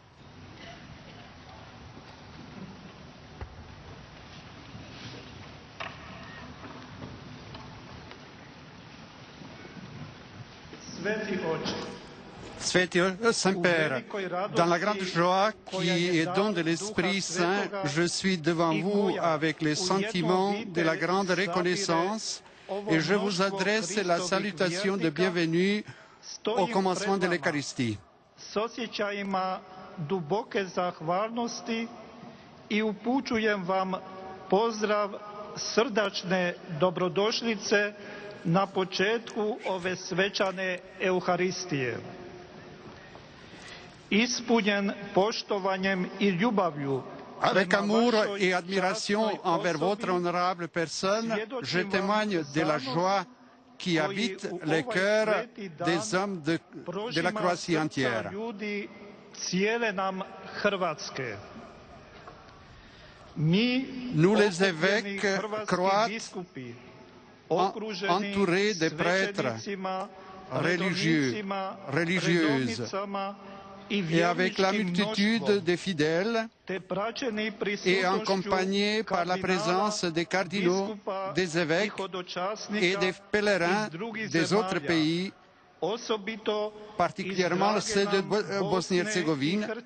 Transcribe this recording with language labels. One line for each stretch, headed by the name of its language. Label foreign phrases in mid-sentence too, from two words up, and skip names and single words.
French: Saint-Père, dans la grande joie qui est don de l'Esprit Saint, je suis devant vous avec les sentiments de la grande reconnaissance et je vous adresse la salutation de bienvenue au commencement de l'Eucharistie.
Croatian: S osjećajima duboke zahvalnosti I upućujem vam pozdrav srdačne dobrodošlice na početku ove svečane Euharistije. Ispunjen poštovanjem I ljubavlju
French: Avec amour et admiration envers votre honorable personne, je témoigne de la joie qui habite les cœurs des hommes de la Croatie entière. Nous, les évêques croates, entouré de prêtres religieux, religieuses, et avec la multitude des fidèles, et accompagné par la présence des cardinaux, des évêques et des pèlerins des autres pays, particulièrement ceux de Bosnie-Herzégovine.